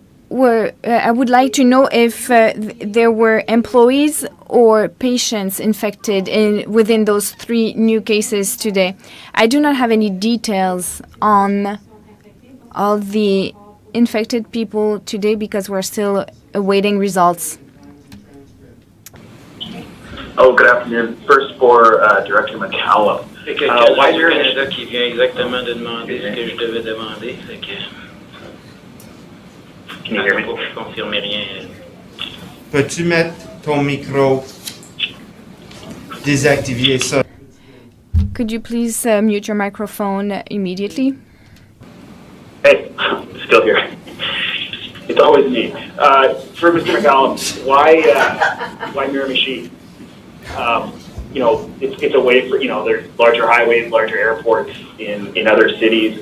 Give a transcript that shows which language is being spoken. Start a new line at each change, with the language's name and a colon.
English: I would like to know if there were employees or patients infected within those 3 new cases today. I do not have any details on all the infected people today because we're still awaiting results. Oh, good afternoon. First for Director McCallum.
French: C'est quelqu'un du Canada qui vient exactement de demander ce que je devais demander.
English: Can you hear me?
French: Je confirme rien. Peux-tu mettre ton micro? désactiver ça.
English: Could you please mute your microphone immediately? Hey, still here. It's always me. For Mr. McCallum, why Miramichi? It's a way for, there's larger highways, larger airports in other cities.